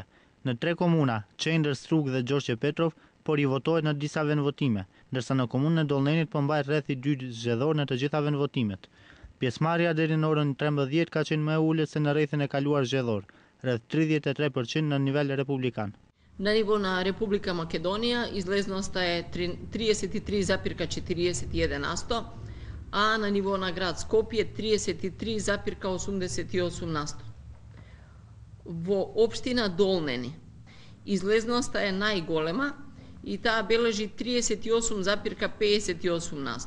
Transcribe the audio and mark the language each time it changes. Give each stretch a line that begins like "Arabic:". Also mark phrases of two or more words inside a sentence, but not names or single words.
Albanian: Në 3 komuna, Qendër, Strug dhe Gjoçe Petrov, po rivotohet në disa vendvotime, ndërsa në komunën e Dollnenit po mbahet rreth i 2 zgjedhor në të gjitha vendvotimet. Pjesëmarrja deri në orën 13 ka qenë më e ulët se në rrethin e kaluar zgjedhor, rreth 33% në nivel republikan.
Macedonian: На ниво на Република Македонија излезноста е 33,41%, а на ниво на град Скопје 33,88%. Во општина Долнени излезноста е најголема и таа бележи 38,58%.